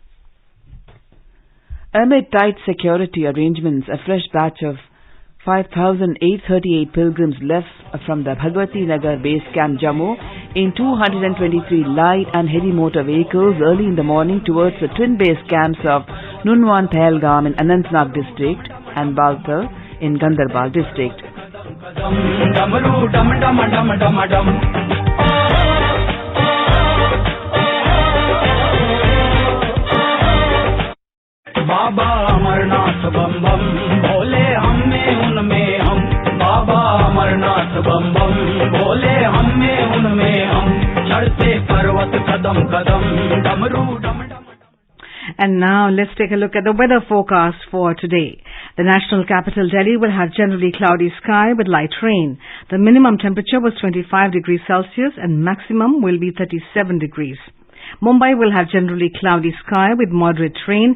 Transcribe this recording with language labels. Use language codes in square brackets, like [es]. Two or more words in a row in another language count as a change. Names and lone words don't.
[en] Amid tight security arrangements, a fresh batch of 5,838 pilgrims left from the Bhagwati Nagar base camp Jammu in 223 light and heavy motor vehicles early in the morning towards the twin base camps of Nunwan Pahalgam in Anantnag district and Baltar in Gandarbal district. [hi] बाबा अमरनाथ बम बम भोले हम में उनमें हम बाबा अमरनाथ बम बम भोले हम में उनमें हम चढ़ते पर्वत कदम कदम डमरू डम डम. [en] And now let's take a look at the weather forecast for today. The national capital Delhi will have generally cloudy sky with light rain. The minimum temperature was 25 degrees Celsius and maximum will be 37 degrees. Mumbai will have generally cloudy sky with moderate rain.